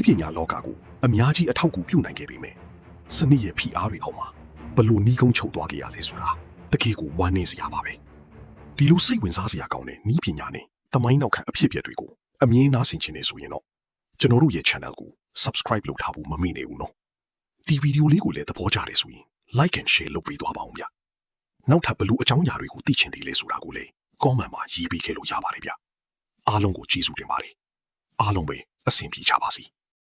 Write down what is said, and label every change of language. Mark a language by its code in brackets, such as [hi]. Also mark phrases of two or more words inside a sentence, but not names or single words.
[my] ပညာလောကကိုအများကြီးအထောက်အကူပြုနိုင်ခဲ့ပေမယ့်စနစ်ရဲ့ဖိအားတွေအောက်မှာဘလို့နီးကုန်းချုပ်သွားခဲ့ရ လဲဆိုတာတကယ်ကိုဝမ်းနည်းစရာပါပဲဒီလိုစိတ်ဝင်စားစရာကောင်းတဲ့နီးပညာနဲ့သမိုင်းနောက်ခံအဖြစ်အပျက်တွေကိုအမြင်နားဆင်ချင်နေဆိုရင်တော့ကျွန်တော်တို့ရဲ့ channel ကို subscribe လုပ်ထားဖို့မမေ့နေဘူးနော်ဒီဗီဒီယိုလေးကိုလည်းသဘောကျတယ်ဆိုရင် [en] like and share [my] လုပ်ပေးသွားပါဦးဗျနောက်ထပ်ဘလို့အကြောင်းအရာတွေကိုသိချင်သေးလဲဆိုတာကိုလည်း comment မှာရေးပေးခဲ့လို့ရပါတယ်ဗျအားလုံးကိုကျေးဇူးတင်ပါတယ်အားလုံးပဲအဆင်ပြေကြပါစေ